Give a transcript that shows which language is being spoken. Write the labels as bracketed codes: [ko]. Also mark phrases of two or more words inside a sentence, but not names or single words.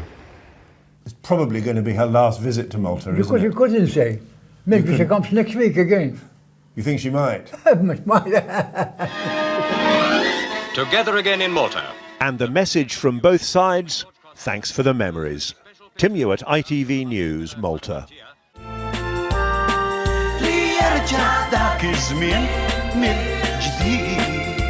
[en] It's probably going to be her last visit to Malta, isn't it? Because you couldn't say. Maybe she comes next week again. You think she might? Together again in Malta. And the message from both sides, thanks for the memories. Tim Ewart, ITV News, Malta. [mt] dak iż-żmien mill-ġdid.